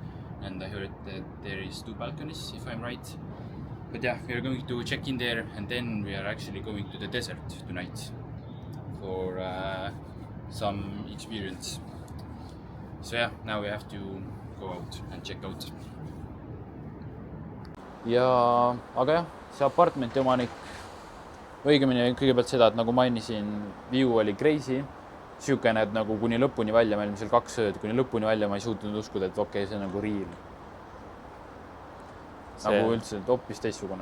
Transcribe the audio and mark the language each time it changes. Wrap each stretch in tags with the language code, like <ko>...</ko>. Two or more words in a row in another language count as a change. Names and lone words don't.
<en>And I heard that there is 2 balconies, if I'm right. But yeah, we are going to check in there, and then we are actually going to the desert tonight for some experience. So yeah, now we have to go out and check out.</en> <et>Aga jah, see apartmenti omanik, õigemini kõigepealt seda, et nagu mainisin, view oli crazy, siukene, et nagu kuni lõpuni välja, me olime seal 2 ööd, kuni lõpuni välja ma ei suutnud uskuda, et okei, see on nagu real. Nagu üldse hoopis teistsugune.</et>